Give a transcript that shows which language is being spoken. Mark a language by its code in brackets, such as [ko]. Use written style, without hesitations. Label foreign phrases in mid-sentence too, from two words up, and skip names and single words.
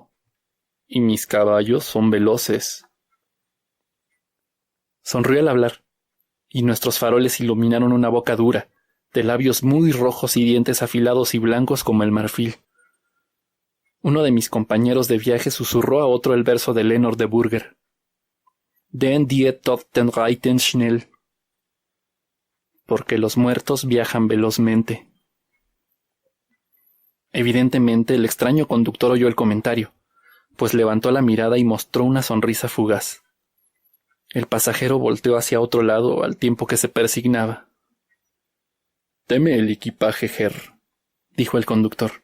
[es] Y mis caballos son veloces». Sonrió al hablar, y nuestros faroles iluminaron una boca dura, de labios muy rojos y dientes afilados y blancos como el marfil. Uno de mis compañeros de viaje susurró a otro el verso de Leonor de Burger. [de] «Den die Toten reiten schnell». [es] porque los muertos viajan velozmente. Evidentemente el extraño conductor oyó el comentario, pues levantó la mirada y mostró una sonrisa fugaz. El pasajero volteó hacia otro lado al tiempo que se persignaba. «Deme el equipaje, Herr», dijo el conductor.